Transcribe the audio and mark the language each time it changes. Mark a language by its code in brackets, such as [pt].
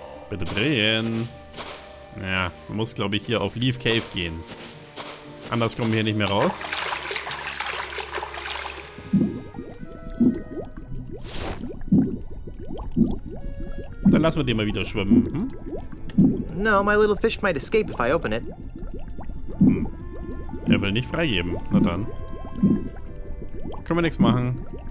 [de] Bitte drehen. Ja, man muss, glaube ich, hier auf Leaf Cave gehen. Anders kommen wir hier nicht mehr raus. Dann lassen wir den mal wieder schwimmen. Hm? [en] No, my little fish might escape if I open it. [de] Er will nicht freigeben. Na dann. Können wir nichts machen.